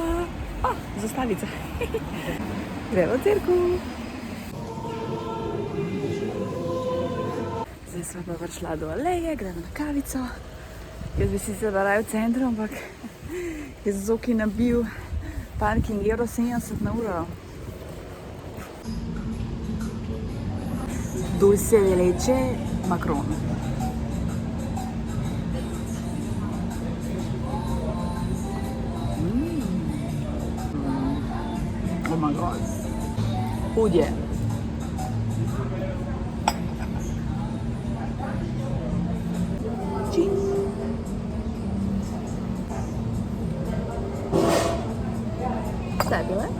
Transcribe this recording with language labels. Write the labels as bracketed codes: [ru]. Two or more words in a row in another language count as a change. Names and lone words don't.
[sl] Zastavica. Gremo v cerkev. Zdaj smo pa prišla do aleje, gremo na kavico. Jaz bi sicer raje v centru, ampak je Zoki nabil parking €70 na uro. [es] Dulce de leche, Macron. [en] Oh my god. [sl] Hudje. Cheese. [en] Fabulous.